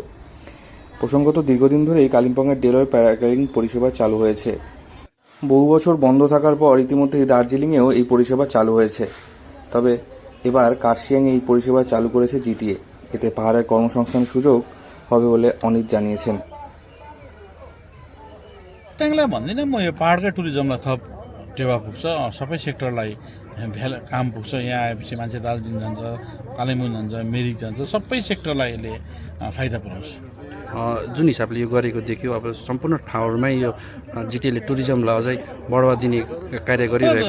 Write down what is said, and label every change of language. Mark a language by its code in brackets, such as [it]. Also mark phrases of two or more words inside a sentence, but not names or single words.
[bn] প্রসঙ্গত, দীর্ঘদিন ধরেই কালিম্পংয়ের ডেলয় প্যারাগ্লাইডিং পরিষেবা চালু হয়েছে। বহু বছর বন্ধ থাকার পর ইতিমধ্যেই দার্জিলিংয়েও এই পরিষেবা চালু হয়েছে। তবে এবার কার্শিয়াংয়ে এই পরিষেবা চালু করেছে জিটিএ। এতে পাহাড়ের কর্মসংস্থানের সুযোগ হবে বলে অনিত জানিয়েছেন। [ne] भन्दिनँ म यो पाहाडकै टुरिज्मलाई थप टेवा पुग्छ, सबै सेक्टरलाई काम पुग्छ। यहाँ आएपछि मान्छे दार्जिलिङ जान्छ, कालिम्पोङ जान्छ, मिरिक जान्छ, सबै सेक्टरलाई यसले फाइदा पुऱ्याउँछ। जुन हिसाबले यो गरेको देखियो, अब सम्पूर्ण ठाउँहरूमै यो जिटिएले टुरिज्मलाई अझै बढावा दिने कार्य गरिरहेको।